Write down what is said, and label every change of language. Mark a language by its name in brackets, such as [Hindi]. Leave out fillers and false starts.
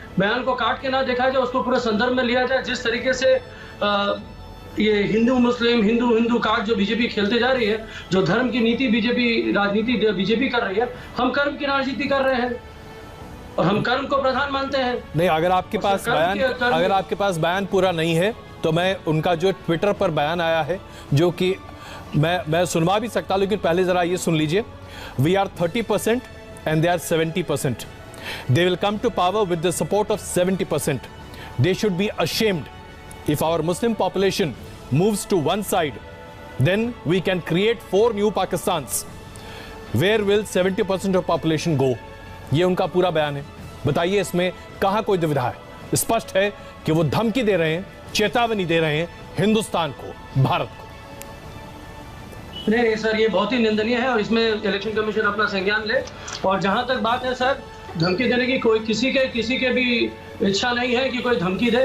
[Hindi] बयान को काट के ना देखा जाए, उसको पूरे संदर्भ में लिया जाए। जिस तरीके से ये हिंदू मुस्लिम हिंदू कार्ड जो बीजेपी खेलते जा रही है, जो धर्म की नीति राजनीति बीजेपी कर रही है, हम कर्म की राजनीति कर रहे हैं और हम कर्म को प्रधान मानते हैं। नहीं, अगर आपके पास बयान पूरा नहीं है तो मैं उनका जो ट्विटर पर बयान आया है, जो कि मैं सुनवा भी सकता, लेकिन पहले जरा ये सुन लीजिए। [English] We are 30% and they are 70%. They will come to power with the support of 70%. They should be ashamed. If our Muslim population moves to one side, then we can create 4 new Pakistans. Where will 70% of population go? [Hindi] ये उनका पूरा बयान है। बताइए इसमें कहाँ कोई दुविधा है? स्पष्ट है कि वो धमकी दे रहे हैं, चेतावनी दे रहे हैं हिंदुस्तान को, भारत को। नहीं सर, ये बहुत ही निंदनीय है और इसमें इलेक्शन कमीशन अपना संज्ञान ले। और जहां तक बात है सर, धमकी देने की कोई किसी के भी इच्छा नहीं है कि कोई धमकी दे।